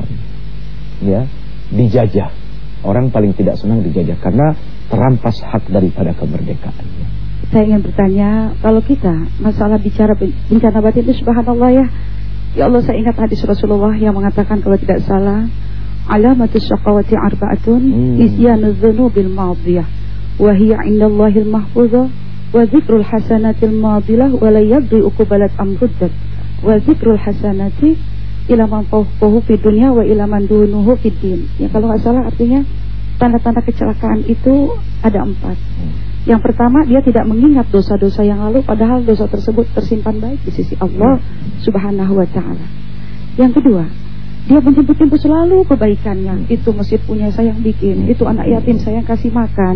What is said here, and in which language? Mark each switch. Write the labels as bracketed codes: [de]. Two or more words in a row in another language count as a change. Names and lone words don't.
[id] Ya, dijajah. Orang paling tidak senang dijajah karena terampas hak daripada kemerdekaannya. Saya ingin bertanya, kalau kita masalah bicara bencana batin itu subhanallah ya. [ar] يا الله, [id] saya ingat hadis Rasulullah yang mengatakan kalau tidak salah, [ar] علامات الشقاوة أربعة نسيان الذنوب الماضية وهي عند الله محفوظة وذكر الحسنات الماضية ولا يدري أقبلت أم ردت وذكر الحسنات إلى من فوقه في الدنيا وإلى من دونه في الدين. [id] Ya, kalau nggak salah artinya tanda-tanda kecelakaan itu ada 4. Yang pertama, dia tidak mengingat dosa-dosa yang lalu, padahal dosa tersebut tersimpan baik di sisi Allah [ar] سبحانه وتعالى. [id] Yang kedua, dia menjemput-jemput selalu kebaikannya. Itu masjid punya saya yang bikin, itu anak yatim saya yang kasih makan.